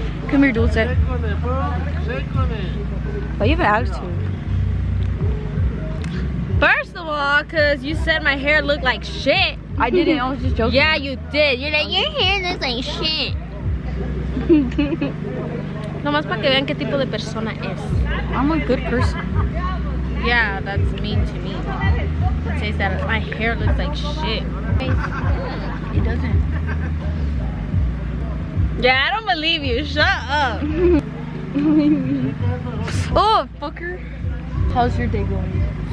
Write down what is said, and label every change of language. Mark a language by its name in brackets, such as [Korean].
[English] Come here, Dulce. Why you have an attitude? First of all, cause you said my hair looked like shit. I didn't. I was just joking. Yeah, you did. You're like, your hair looks like shit. [Spanish] Nomás para que vean qué tipo de persona es. [English] I'm a good person. Yeah, that's mean to me. It says that my hair looks like shit. It doesn't. Yeah, I don't believe you. Shut up. Oh, fucker. How's your day going?